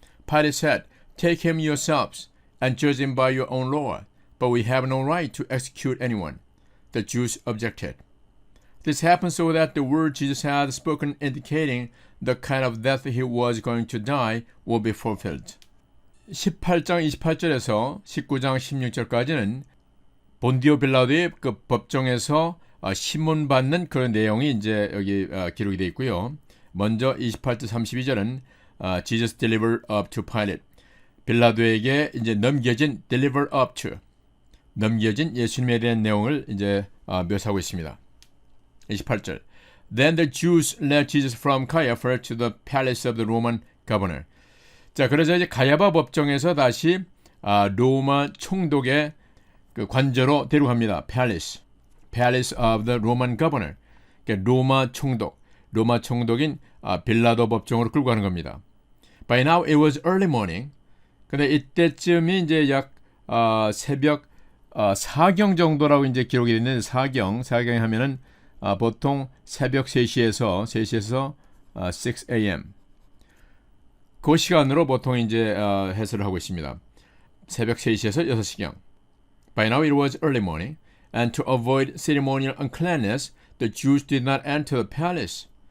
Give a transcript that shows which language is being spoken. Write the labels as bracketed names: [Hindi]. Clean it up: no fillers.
[English] Pilate said, "Take him yourselves and judge him by your own law, but we have no right to execute anyone." The Jews objected. This happened so that the word Jesus had spoken indicating the kind of death he was going to die will be fulfilled. [Korean] 18장 28절에서 19장 16절까지는 본디오 빌라도의 그 법정에서 심문받는 그런 내용이 이제 여기 기록이 되어 있고요. 먼저 28절 32절은 [English] Jesus delivered up to Pilate. [Korean] 빌라도에게 이제 넘겨진 [English] delivered up to [Korean] 넘겨진 예수님에 대한 내용을 이제 묘사하고 있습니다. 28절. [English] Then the Jews led Jesus from Caiaphas to the palace of the Roman governor. [Korean] 자, 그래서 이제 가야바 법정에서 다시 로마 총독의 그 관저로 데려갑니다. [English] Palace of the Roman governor. [Korean] 그러니까 로마 총독인 빌라도 법정으로 끌고 가는 겁니다. [English] By now it was early morning. [Korean] 근데 이때쯤이 이제 약 새벽 4경 정도라고 이제 기록이 있는데 사경이 하면은 보통 새벽 3시에서 6 a.m. 그 시간으로 보통 이제 해설을 하고 있습니다. 새벽 3시에서 6시경. [English] By now it was early morning, and to avoid ceremonial uncleanness, the Jews did not enter the palace.